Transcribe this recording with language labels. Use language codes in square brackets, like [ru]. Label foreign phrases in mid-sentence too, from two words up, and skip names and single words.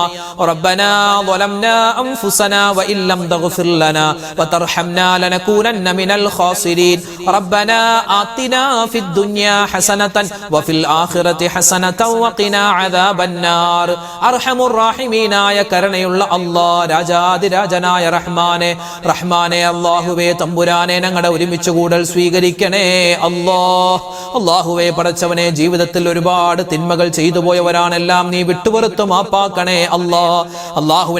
[ar] ربنا ظلمنا أنفسنا وإن لم تغفر لنا وترحمنا لنكونن من الخاسرين. ربنا آتنا في الدنيا حسنة وفي الآخرة حسنة وقنا عذاب النار. أرحم الراحمين [ml] ആയ കരുണയുള്ള അല്ലാഹ്, രാജാതിരാജനായ റഹ്മാനെ അല്ലാഹുവേ തമ്പുരാനെ ഞങ്ങളുടെ ഒരുമിച്ച് കൂടൽ സ്വീകരിക്കണേ അല്ലാഹുവേ. പടച്ചവനെ, ജീവിതത്തിൽ ഒരുപാട് തിന്മകൾ ചെയ്തു പോയവരാണെല്ലാം നീ വിട്ടുപുറത്ത് മാപ്പാക്കണേ അല്ലാഹുവേ.